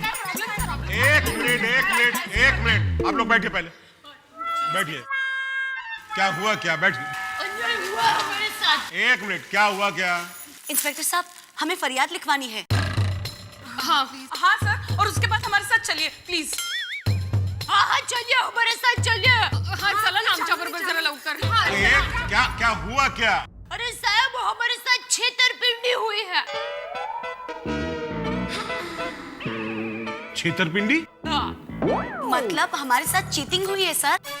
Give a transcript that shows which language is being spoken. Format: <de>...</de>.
<hi>एक मिनट, आप लोग बैठिए, पहले बैठिए। क्या हुआ, क्या बैठिए। एक मिनट, क्या हुआ क्या? इंस्पेक्टर साहब, हमें फरियाद लिखवानी है। हाँ हाँ सर, और उसके बाद हमारे साथ चलिए प्लीज। हाँ चलिए, हमारे साथ चलिए। हाँ चलो ना,</hi> <mr>आमच्या बरोबर जरा लवकर।</mr> <hi>क्या हुआ क्या? अरे साहब, हमारे साथ छेतरपिंडी हुई है। छेतरपिंडी? मतलब हमारे साथ चीटिंग हुई है सर।</hi>